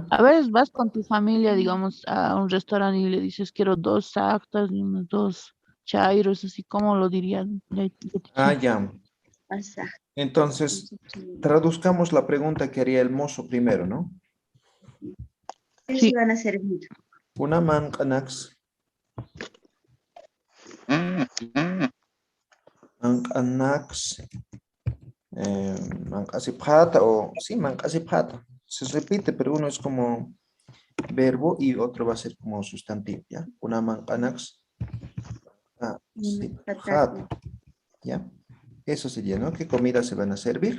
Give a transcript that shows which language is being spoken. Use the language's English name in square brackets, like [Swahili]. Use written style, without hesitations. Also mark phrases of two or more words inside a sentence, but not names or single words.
[Spanish] A veces vas con tu familia, digamos, a un restaurante y le dices, quiero 2 actas y unos 2 chairos, así como lo dirían. Ah, ya. Pasa. Entonces, traduzcamos la pregunta que haría el mozo primero, ¿no? ¿Qué Sí. se van a servir? [Aymara] Una manqanax. Manqanax. Manqasipata o sí, manqasipata. [Spanish] se repite, pero uno es como verbo y otro va a ser como sustantivo, ¿ya? [Aymara] Kunaman anax. Sí, hat, ¿ya? [Spanish] Eso sería, ¿no? ¿Qué comida se van a servir?